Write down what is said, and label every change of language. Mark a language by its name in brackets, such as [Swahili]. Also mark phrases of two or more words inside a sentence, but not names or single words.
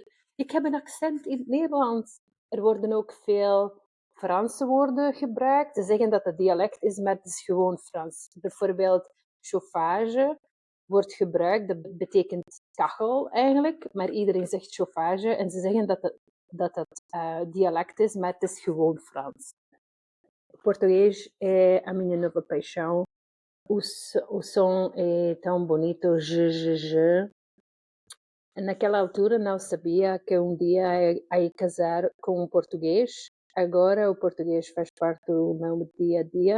[Dutch] Ik heb een accent in het Nederlands. Er worden ook veel Franse woorden gebruikt. Ze zeggen dat het dialect is, maar het is gewoon Frans. Bijvoorbeeld chauffage wordt gebruikt. Dat betekent kachel eigenlijk. Maar iedereen zegt chauffage. En ze zeggen dat het dialect is, maar het is gewoon Frans. [Portuguese] Português é a minha nova paixão. O som é tão bonito, j. Naquela altura não sabia que um dia ia casar com um português. Agora o português faz parte do meu dia a dia.